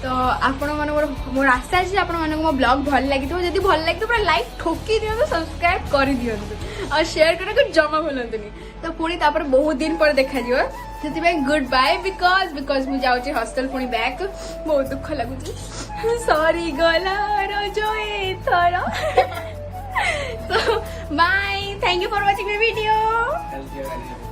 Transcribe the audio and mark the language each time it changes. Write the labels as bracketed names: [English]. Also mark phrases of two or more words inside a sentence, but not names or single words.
[Odia] ଆପଣମାନଙ୍କର ମୋର ଆଶା ଅଛି ଆପଣମାନଙ୍କୁ ମୋ ବ୍ଲଗ୍ ଭଲ ଲାଗିଥିବ ଯଦି ଭଲ ଲାଗିଥିବ ପୁରା ଲାଇକ୍ ଠୋକି ଦିଅନ୍ତୁ ସବସ୍କ୍ରାଇବ୍ କରିଦିଅନ୍ତୁ ଆଉ ସେୟାର କରିବାକୁ ଜମା ଭୁଲନ୍ତୁନି ତ ପୁଣି ତାପରେ ବହୁତ ଦିନ ପରେ ଦେଖାଯିବ ସେଥିପାଇଁ [English] good bye because [Odia] ମୁଁ ଯାଉଛି ହଷ୍ଟେଲ ପୁଣି ବ୍ୟାକ୍ ବହୁତ ଦୁଃଖ ଲାଗୁଛି ସରି ଗଲା ରଜ ଏଥର [English] so bye thank you for watching my video